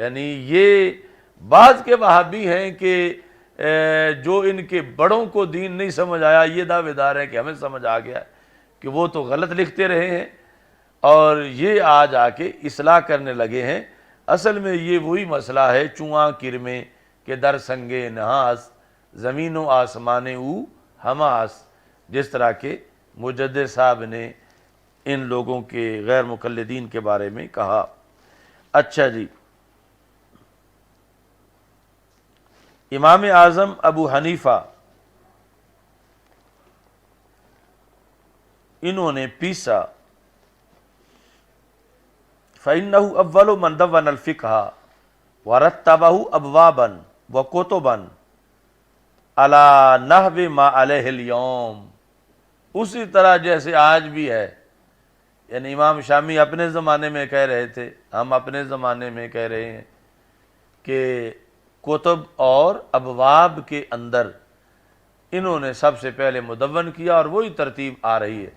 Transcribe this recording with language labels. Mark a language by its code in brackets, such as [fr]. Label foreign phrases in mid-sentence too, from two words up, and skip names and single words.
[ur] یعنی یہ بعض کے وہابی ہیں کہ جو ان کے بڑوں کو دین نہیں سمجھ آیا، یہ دعوے دار ہیں کہ ہمیں سمجھ آ گیا کہ وہ تو غلط لکھتے رہے ہیں اور یہ آج آ کے اصلاح کرنے لگے ہیں۔ اصل میں یہ وہی مسئلہ ہے، [fa] چواں کرمے کہ در سنگے نہاس، زمین و آسمان او ہماس، [ur] جس طرح کے مجدد صاحب نے ان لوگوں کے غیر مقلدین کے بارے میں کہا۔ اچھا جی، امام اعظم ابو حنیفہ انہوں نے پیسا، [ar] فَإِنَّهُ أَوَّلُ مَنْ دَوَّنَ الْفِقْهَ وَرَتَّبَهُ أَبْوَابًا وَكُتُبًا عَلَى نَحْوِ مَا عَلَيْهِ الْيَوْمِ، [ur] اسی طرح جیسے آج بھی ہے۔ یعنی امام شامی اپنے زمانے میں کہہ رہے تھے، ہم اپنے زمانے میں کہہ رہے ہیں کہ کتب اور ابواب کے اندر انہوں نے سب سے پہلے مدون کیا اور وہی ترتیب آ رہی ہے۔